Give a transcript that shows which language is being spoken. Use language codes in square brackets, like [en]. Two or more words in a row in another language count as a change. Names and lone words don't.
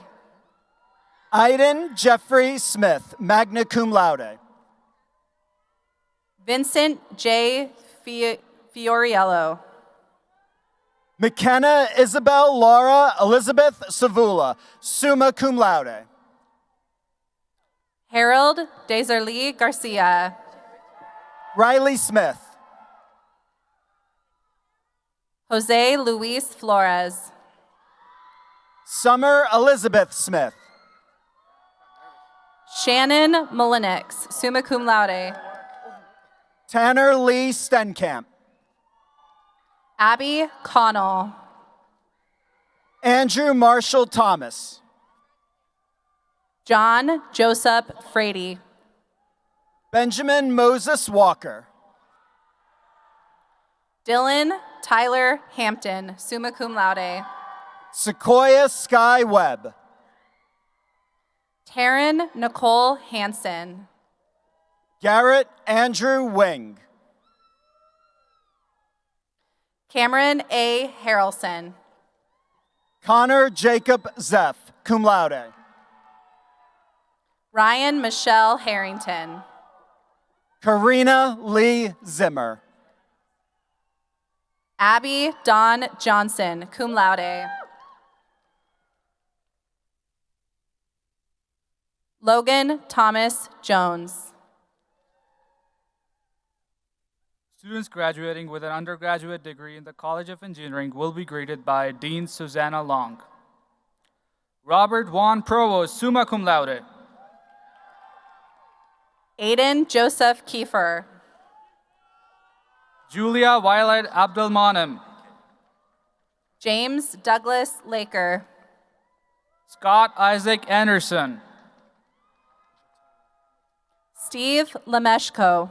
[en] Iden Jeffrey Smith, [la] magna cum laude. [en] Vincent J. Fioriello. McKenna Isabel Laura Elizabeth Savula, [la] summa cum laude. [en] Harold Deserly Garcia. Riley Smith. Jose Luis Flores. Summer Elizabeth Smith. Shannon Mullenix, [la] summa cum laude. [en] Tanner Lee Stenkamp. Abby Connell. Andrew Marshall Thomas. John Joseph Frady. Benjamin Moses Walker. Dylan Tyler Hampton, [la] summa cum laude. [en] Sequoia Sky Webb. Taryn Nicole Hansen. Garrett Andrew Wing. Cameron A. Harrelson. Connor Jacob Zeff, [la] cum laude. [en] Ryan Michelle Harrington. Karina Lee Zimmer. Abby Dawn Johnson, [la] cum laude. [en] Logan Thomas Jones. Students graduating with an undergraduate degree in the College of Engineering will be greeted by Dean Susanna Long. Robert Juan Provost, [la] summa cum laude. [en] Aiden Joseph Kiefer. Julia Violet Abdelmanem. James Douglas Laker. Scott Isaac Anderson. Steve Lemeshko.